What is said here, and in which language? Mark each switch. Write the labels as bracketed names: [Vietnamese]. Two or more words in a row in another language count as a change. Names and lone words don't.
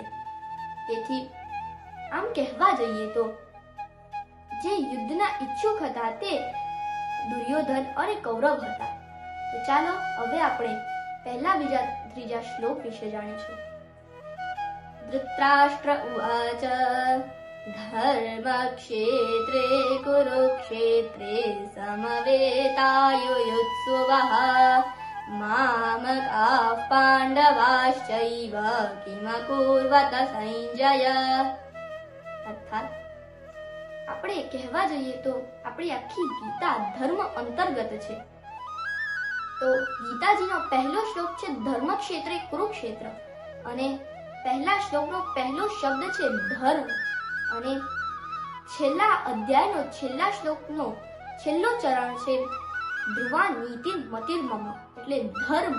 [Gujarati] તેથી આમ કહેવા જઈએ તો જે યુદ્ધના ઈચ્છુક હતા તે દુર્યોધન અને કૌરવ હતા। તો ચાલો હવે આપણે પહેલા બીજા ત્રીજા શ્લોક વિશે જાણીશું। [Sanskrit] ધૃતરાષ્ટ્ર ઉવાચ धर्मक्षेत्रे कुरुक्षेत्रे समवेतायुयुत्सुवः मामकाः पाण्डवाश्चैव किमकुर्वत संजय। [Gujarati] अर्थात આપણે કહેવા જઈએ તો આપણી આખી ગીતા ધર્મ અંતર્ગત છે। તો ગીતાજીનો પહેલો શ્લોક છે [Sanskrit] ધર્મક્ષેત્રે કુરુક્ષેત્ર [Gujarati] અને પહેલા શ્લોકનો પહેલો શબ્દ છે ધર્મ અને છેલ્લા અધ્યાયનો છેલ્લા શ્લોકનો છેલ્લો ચરણ છે [Sanskrit] ધ્રુવા નીતિ મતિર્મમ [Gujarati] એટલે ધર્મ।